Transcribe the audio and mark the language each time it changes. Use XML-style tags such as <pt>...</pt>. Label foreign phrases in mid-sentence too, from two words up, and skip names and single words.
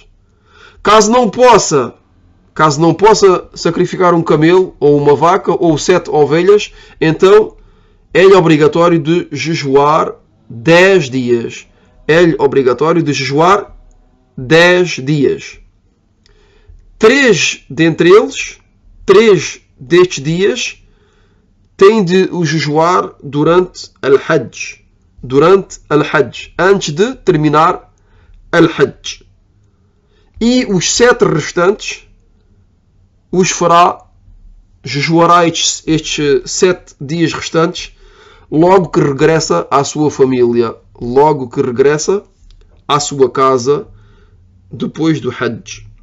<pt>Caso não possa sacrificar um camelo ou uma vaca ou 7 ovelhas, então é-lhe obrigatório de jejuar 10 dias. É-lhe obrigatório de jejuar 10 dias. 3 destes dias têm de o jejuar durante al-Hajj. Antes de terminar al-Hajj. E os 7 restantes os jejuará estes 7 dias restantes logo que regressa à sua família, logo que regressa à sua casa depois do Hajj.</pt>